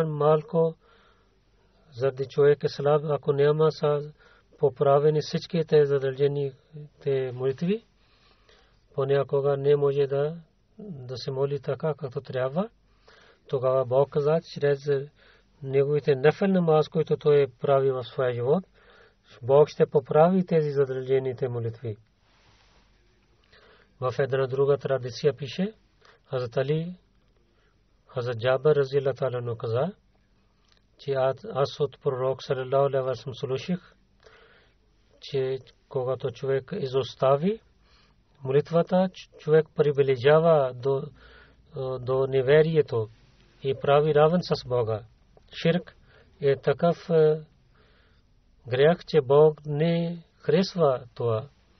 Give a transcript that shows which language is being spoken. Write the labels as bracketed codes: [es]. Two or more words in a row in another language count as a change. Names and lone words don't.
[bg] малко заради човек е слаб, ако няма са поправени всичките задължените молитви, понякога не може да се моли така, както трябва, тогава Бог каза, чрез неговите [ur] نفل نماز, [bg] които той прави в своя живот, Бог ще поправи тези задължените молитви. В една друга традиция пише, Хазрат Али, Хазрат Джабер [ar] رضي الله عنه [bg] каза, че аз от пророк [ar] صلى الله عليه وسلم [bg] слушах, че когато човек изостави молитвата, човек приближава до неверието и прави равен с Бога. Ширк е такъв грях, че Бог не харесва това.